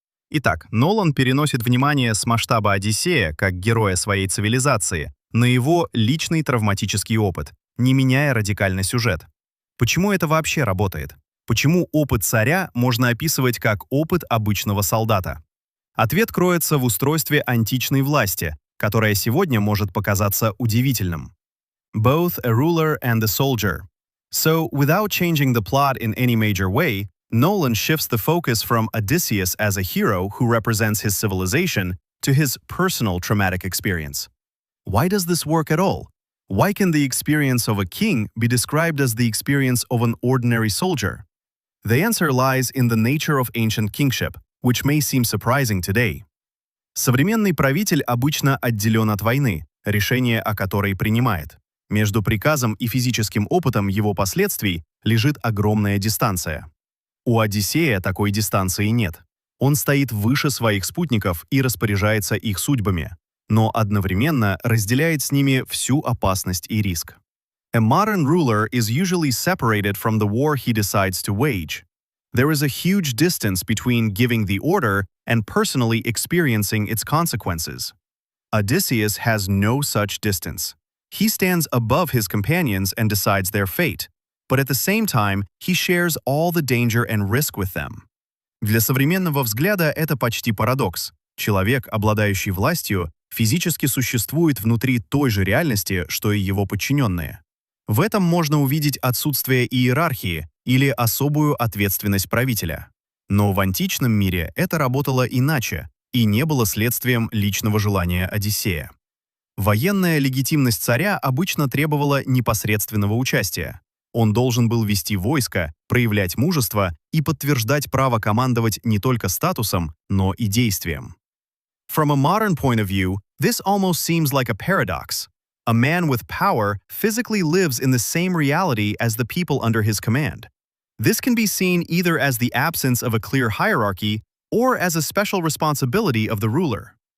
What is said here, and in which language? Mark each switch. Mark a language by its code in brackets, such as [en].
[ru] Итак, Нолан переносит внимание с масштаба Одиссея, как героя своей цивилизации, на его личный травматический опыт, не меняя радикально сюжет. Почему это вообще работает? Почему опыт царя можно описывать как опыт обычного солдата? Ответ кроется в устройстве античной власти, которое сегодня может показаться удивительным. [en] Both a ruler and a soldier. So, without changing the plot in any major way, Nolan shifts the focus from Odysseus as a hero who represents his civilization to his personal traumatic experience. Why does this work at all? Why can the experience of a king be described as the experience of an ordinary soldier? The answer lies in the nature of ancient kingship, which may seem surprising today. [ru] Современный правитель обычно отделен от войны, решение о которой принимает. Между приказом и физическим опытом его последствий лежит огромная дистанция. У Одиссея такой дистанции нет. Он стоит выше своих спутников и распоряжается их судьбами. но одновременно разделяет с ними всю опасность и риск. [en] A modern ruler is usually separated from the war he decides to wage. There is a huge distance between giving the order and personally experiencing its consequences. Odysseus has no such distance. He stands above his companions and decides their fate, but at the same time, he shares all the danger and risk with them. [ru] Для современного взгляда это почти парадокс. Человек, обладающий властью, физически существует внутри той же реальности, что и его подчиненные. В этом можно увидеть отсутствие иерархии или особую ответственность правителя. Но в античном мире это работало иначе и не было следствием личного желания Одиссея. Военная легитимность царя обычно требовала непосредственного участия. Он должен был вести войско, проявлять мужество и подтверждать право командовать не только статусом, но и действием. [en] From a modern point of view, this almost seems like a paradox. A man with power physically lives in the same reality as the people under his command. This can be seen either as the absence of a clear hierarchy or as a special responsibility of the ruler.